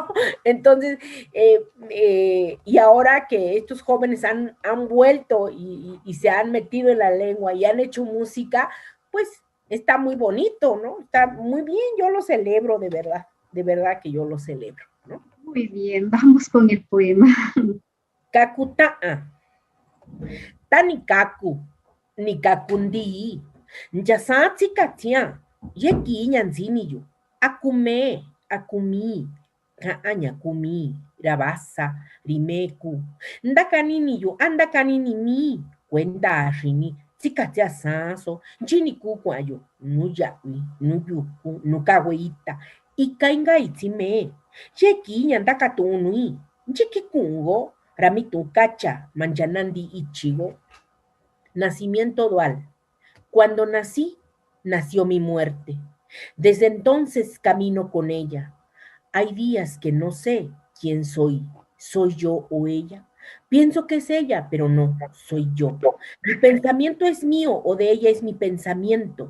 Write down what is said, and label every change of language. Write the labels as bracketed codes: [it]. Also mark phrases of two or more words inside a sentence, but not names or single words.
[es] Entonces, y ahora que estos jóvenes han vuelto y se han metido en la lengua y han hecho música, pues está muy bonito, ¿no? Está muy bien, yo lo celebro de verdad que yo lo celebro, ¿no? Muy bien, vamos con el poema. [mix] Kakuta'a, tanikaku, nikakundi, yasatsi katia, yeki nyanziniyo, akume, akumi, ka'anya kumi, rabasa, rimeku, ndakaniniyo, andakanini, kwenda rini, tsikatia sanso, nchinikukwayo, nuyawi, nuyuku, nukaweita, ikainga itime, yeki nyandakatunui, nchikikungo, ramitukacha, manjanandi ichigo. [es] Nacimiento dual. Cuando nací, nació mi muerte. Desde entonces camino con ella. Hay días que no sé quién soy. ¿Soy yo o ella? Pienso que es ella, pero no, soy yo. Mi pensamiento es mío o de ella es mi pensamiento.